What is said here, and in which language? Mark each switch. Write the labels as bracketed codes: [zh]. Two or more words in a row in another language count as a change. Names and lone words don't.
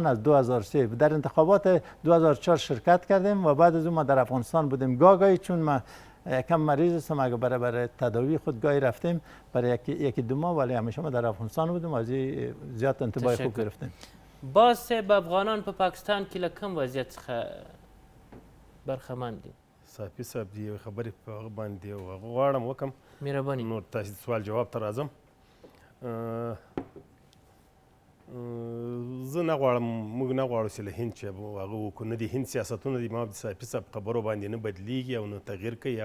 [fa] از 2003 در انتخابات 2004 شرکت کردیم و بعد از اون ما در افغانستان بودیم. گاهی چون ما کم مریض هستم، اگر برای تداوی خود گاهی رفتیم برای یکی دو ماه، ولی همیشه ما در افغانستان بودیم، از زیاد انتباه خوب گرفتیم. [ps] باز به افغانان په پاکستان کې له کوم وضعیت څخه برخمن دي؟ صافي صاحب دې یوې خبرې په هغه باندې او هغه غواړم وکړم، مهرباني. نور تاسې سوال جواب ته راځم. زه نه غواړم، موږ نه غواړو چې له هند چې هغه وکړو، نه د هند سیاستونه د امام صافي صاحب خبرو باندې نه بدلیږي او نه تغییر کوي.